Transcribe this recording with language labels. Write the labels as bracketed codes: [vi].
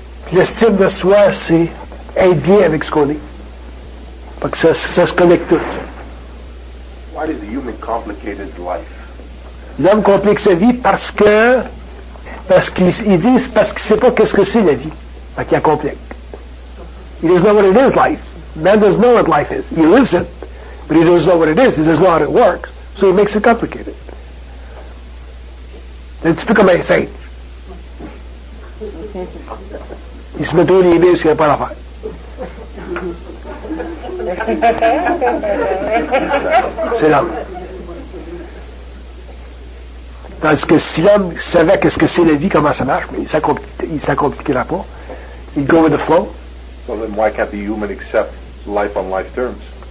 [fr] Puis l'estime de soi, c'est être bien avec ce qu'on est. Fait que ça se connecte tout. [en] Why does the human complicate his life? [fr] L'homme complique sa vie parce qu'il sait pas qu'est-ce que c'est la vie. Fait qu'il la complique. [en] He doesn't know what it is, life. Man doesn't know what life is. He lives it, but he doesn't know what it is. He doesn't know how it works. So he makes it complicated. [fr] C'est un petit peu comme un saint. Il se met tous les biens, ce qu'il n'y a pas à faire. C'est l'homme. Tandis que si l'homme savait qu'est-ce que c'est la vie, comment ça marche, mais il s'accompliquera pas. [en] He'd go with the flow. So then why can't the human accept life on life terms?